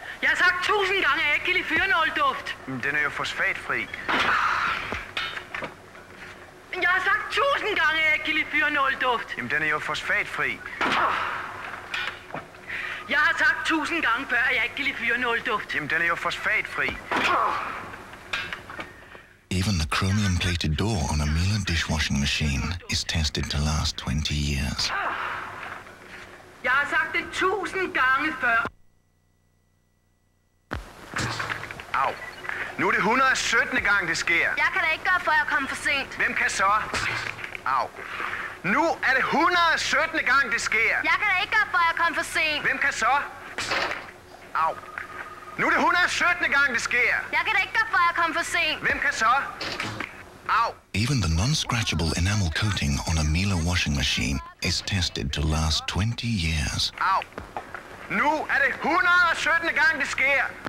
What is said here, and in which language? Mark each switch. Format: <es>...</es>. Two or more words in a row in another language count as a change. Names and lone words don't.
<da>har sagt 1000 gange, at jeg ikke kan lide fyrenålduft. Den er jo fosfatfri. Jeg har sagt 1000 gange, at jeg ikke kan lide fyrenålduft. Jamen, den er jo fosfatfri. Jeg har sagt 1000 gange før, at jeg ikke kan lide fyrenålduft. Jamen, den er jo fosfatfri.</da> <en>Even the chromium-plated door on a Miele dishwashing machine is tested to last 20 years.</en> <da>Jeg har sagt det 1000 gange før. Au. Nu er det 117. gang, det sker. Jeg kan da ikke gøre, før jeg kommer for sent. Hvem kan så? Au. Nu er det 117. gang, det sker. Jeg kan da ikke gøre, før jeg kommer for sent. Hvem kan så? Au. Nu er det 117. gang, det sker. Jeg kan da ikke gøre, før jeg kommer for sent. Hvem kan så? Au.</da> <en>Even the non-scratchable enamel coating on a Miele washing machine is tested to last 20 years.</en> <da>Au. Nu er det 117. gang, det sker.</da>